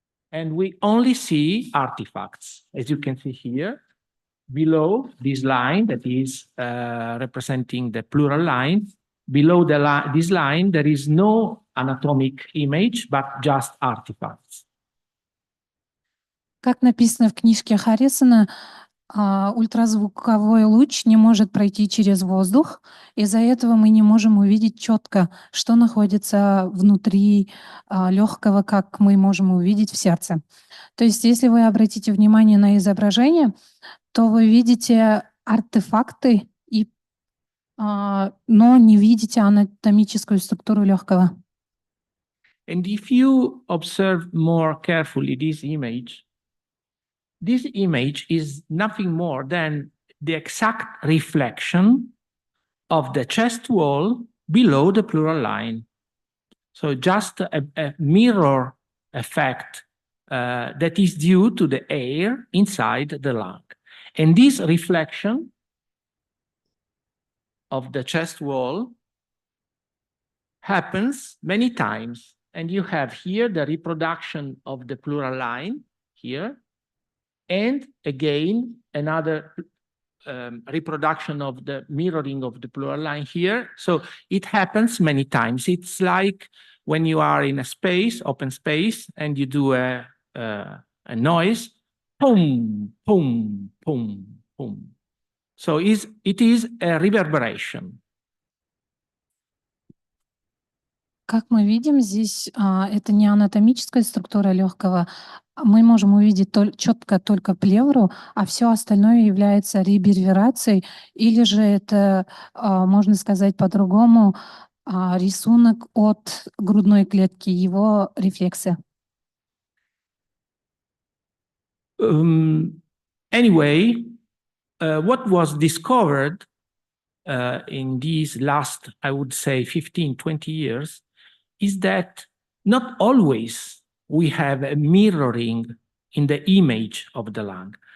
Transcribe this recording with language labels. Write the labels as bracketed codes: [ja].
[en] And we only see artifacts, as you can see here, below this line that is representing the pleural line. Below this line, there is no anatomic image, but just artifacts. [ru] Как написано в книжке Харрисона, ультразвуковой луч не может пройти через воздух, из-за этого мы не можем увидеть четко, что находится внутри легкого, как мы можем увидеть в сердце. То есть, если вы обратите внимание на изображение, то вы видите артефакты, но не видите анатомическую структуру легкого. [en] And if you observe more carefully this image is nothing more than the exact reflection of the chest wall below the pleural line. So just a mirror effect that is due to the air inside the lung. And this reflection of the chest wall happens many times. And you have here the reproduction of the pleural line here. And again, another reproduction of the mirroring of the pleural line here. So it happens many times. It's like when you are in a space, open space, and you do a noise, boom, boom, boom, boom. So it is a reverberation. [ru] Как мы видим, здесь это не анатомическая структура легкого. Мы можем увидеть четко только плевру, а все остальное является реверберацией, или же это, можно сказать по-другому, рисунок от грудной клетки, его рефлексы. [en] Anyway, what was discovered in these last, I would say, 15, 20 years is that not always we have a mirroring in the image of the lung.